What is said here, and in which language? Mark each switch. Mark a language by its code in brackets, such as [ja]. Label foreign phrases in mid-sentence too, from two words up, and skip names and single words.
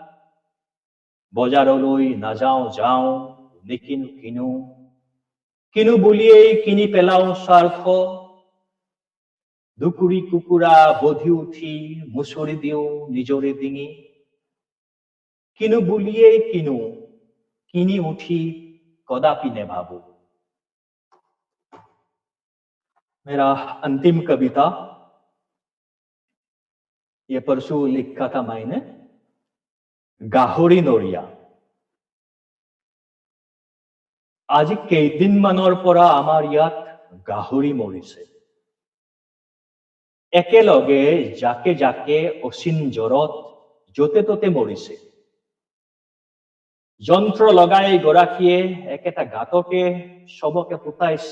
[as] বজাৰলৈ নাযাওঁ যাওঁ নিকিনো কিনো, কিনো বুলিয়েই কিনি পেলাওঁ স্বাৰ্থ। দুকুৰি কুকুৰা বধি উঠি মুচৰি দিওঁ নিজৰে ডিঙি। কিনো বুলিয়েই কিনো, কিনি উঠি কদাপি নেভাবো। [hi] मेरा अंतिम कविता, ये परसों लिखा था मैंने, गाहरी नरिया। [as] আজি কেইদিনমানৰ পৰা আমাৰ ইয়াত গাহৰি মৰিছে। একেলগে জাকে জাকে অচিন জ্বৰত য'তে ত'তে মৰিছে। যন্ত্ৰ লগাই গৰাকীয়ে একেটা গাঁতকে চবকে পুতাইছে।